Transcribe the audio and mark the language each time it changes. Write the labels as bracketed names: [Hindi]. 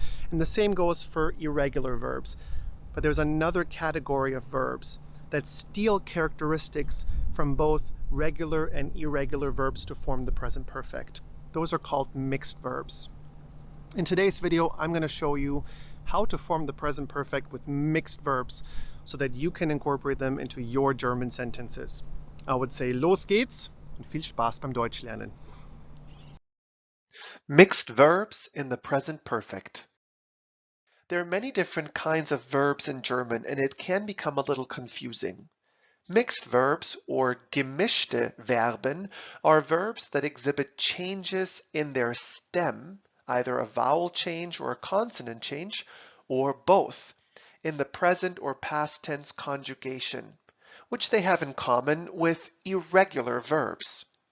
[English] And the same goes for irregular verbs. But there's another category of verbs that steal characteristics from both regular and irregular verbs to form the present perfect. Those are called mixed verbs. In today's video, I'm going to show you how to form the present perfect with mixed verbs so that you can incorporate them into your German sentences. I would say, [German] los geht's und viel Spaß beim Deutschlernen. [English] Mixed verbs in the present perfect. There are many different kinds of verbs in German, and it can become a little confusing. Mixed verbs, or gemischte Verben, are verbs that exhibit changes in their stem, either a vowel change or a consonant change, or both, in the present or past tense conjugation, which they have in common with irregular verbs.